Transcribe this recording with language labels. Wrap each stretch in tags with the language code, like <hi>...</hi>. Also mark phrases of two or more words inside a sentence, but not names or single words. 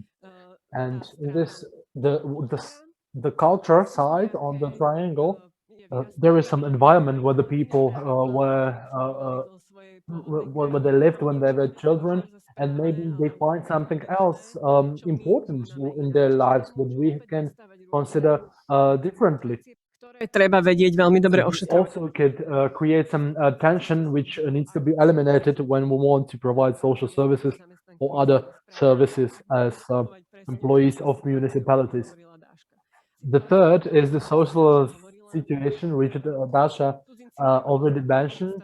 <en>And in this, the the culture side on the triangle, there is some environment where the people where they lived when they were children, and maybe they find something else important in their lives, what we can consider differently.</en> <sk>Treba vedieť veľmi dobre</sk> <en>This</en> <sk>ošetrovať.</sk> <en>also could create some tension which needs to be eliminated when we want to provide social services or other services as employees of municipalities. The third is the social situation, which Dasha already mentioned.</en>